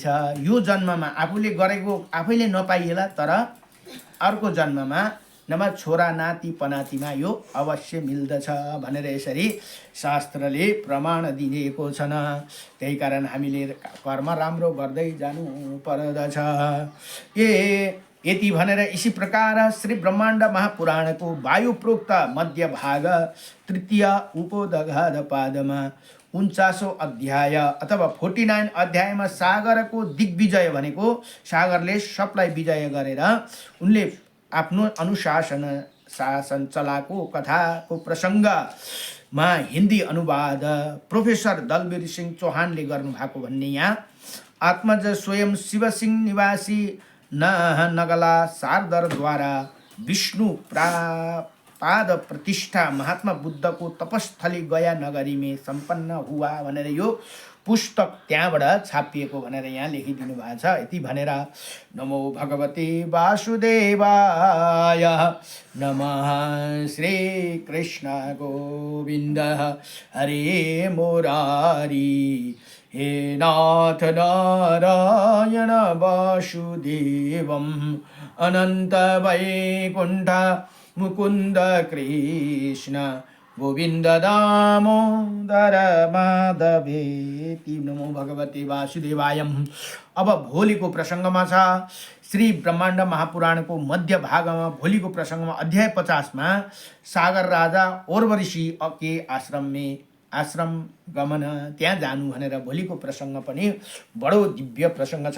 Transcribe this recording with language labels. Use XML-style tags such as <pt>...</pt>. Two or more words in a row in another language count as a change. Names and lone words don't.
<ne>यो जन्ममा आफूले गरेको आफैले नपाइएला, तर अर्को जन्ममा नभए छोरा नाति पनातिमा यो अवश्य मिल्दछ भनेर यसरी शास्त्रले प्रमाण दिएको छन्। त्यही कारण हामीले कर्म राम्रो गर्दै जानु पर्दछ। यति भनेर</ne> <hi>इसी प्रकार</hi> <ne>श्री ब्रह्माण्ड महापुराणको वायुप्रोक्त मध्य भाग तृतीय उपोदघात पादमा 49औं अध्याय अथवा 49 अध्यायमा सागरको दिग्विजय भनेको सागरले सबलाई विजय गरेर उनले आफ्नो शासन चलाएको कथाको प्रसङ्गमा हिन्दी अनुवाद प्रोफेसर दलवीर सिंह चौहानले गर्नुभएको भन्ने यहाँ आत्मज स्वयं शिवसिंह निवासी नगला शारदरद्वारा विष्णु पाद प्रतिष्ठा महात्मा बुद्धको तपस्थली</ne> <hi>गया नगरी में सम्पन्न हुआ</hi> <ne>भनेर यो पुस्तक त्यहाँबाट छापिएको भनेर यहाँ लेखिदिनु भएको छ। यति भनेर</ne> <sa>नमो भगवते वासुदेवाय नमः। श्री कृष्ण गोविन्द हरे मुरारी हे नाथ नारायण वासुदेवम् अनंत वैकुंठ मुकुंद कृष्ण गोविंद दामोदर माधवेति। नमो भगवते वासुदेवायम।</sa> <ne>अब भोलिको प्रसङ्गमा छ श्री ब्रह्माण्ड महापुराणको मध्य भागमा भोलिको प्रसङ्गमा अध्याय 50 मा सागर राजा</ne> <hi>ओर्वशी के आश्रम गमन</hi> <ne>त्यहाँ जानु भनेर भोलिको प्रसङ्ग पनि बडो दिव्य प्रसङ्ग छ।</ne>